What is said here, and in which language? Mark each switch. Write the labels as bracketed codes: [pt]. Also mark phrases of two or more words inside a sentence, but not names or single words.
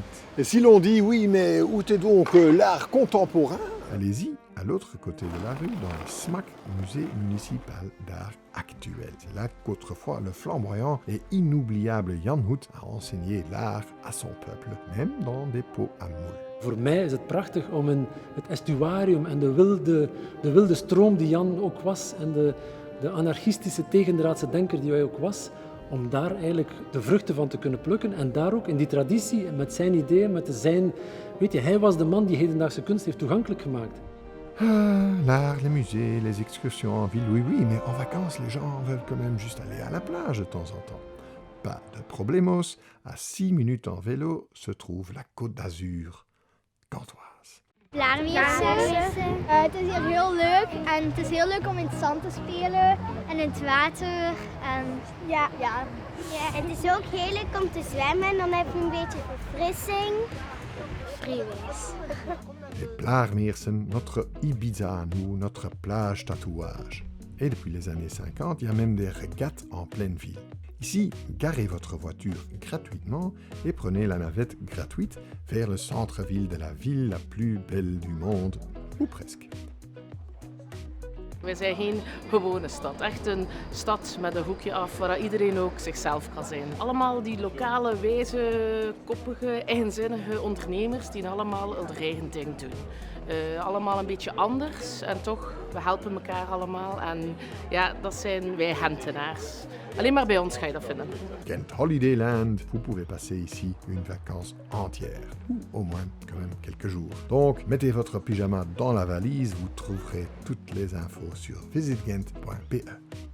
[fr] Et si l'on dit, oui, mais où est donc l'art contemporain? Allez-y, à l'autre côté de la rue, dans le SMAC, Musée municipal d'art actuel. C'est là qu'autrefois le flamboyant et inoubliable Jan Hoet a enseigné l'art à son peuple, même dans des pots à moule. [nl] Voor mij is het prachtig om in het estuarium en de wilde stroom die Jan ook was en de anarchistische tegendraadse denker die hij ook was, om daar eigenlijk de vruchten van te kunnen plukken en daar ook in die traditie met zijn ideeën, met zijn... Weet je, hij was de man die hedendaagse kunst heeft toegankelijk gemaakt. [fr] L'art, les musées, les excursions en ville, oui, oui, mais en vacances, les gens veulent quand même juste aller à la plage de temps en temps. Pas de problemos, à 6 minutes en vélo se trouve la Côte d'Azur, gantoise. [nl] Blaarmeersen. Het is hier heel leuk en het is heel leuk om in het zand te spelen en in het water. En ja, het is ook heel leuk om te zwemmen en dan heb je een beetje verfrissing. Freeways. [fr] Les Blaarmeersen, notre Ibiza à nous, notre plage tatouage. Et depuis les années 50, il y a même des régates en pleine ville. Ici, garez votre voiture gratuitement et prenez la navette gratuite vers le centre-ville de la ville la plus belle du monde, ou presque. [nl] Wij zijn geen gewone stad, echt een stad met een hoekje af waar iedereen ook zichzelf kan zijn. Allemaal die lokale, wijze, koppige, eigenzinnige ondernemers die allemaal hun eigen ding doen. Allemaal een beetje anders en toch, we helpen elkaar allemaal en ja, dat zijn wij Gentenaars. Alleen maar bij ons ga je dat vinden. [fr] Kent Holidayland, vous pouvez passer ici une vacance entière, ou au moins quand même quelques jours. Donc, mettez votre pyjama dans la valise, vous trouverez toutes les infos sur visitghent.be.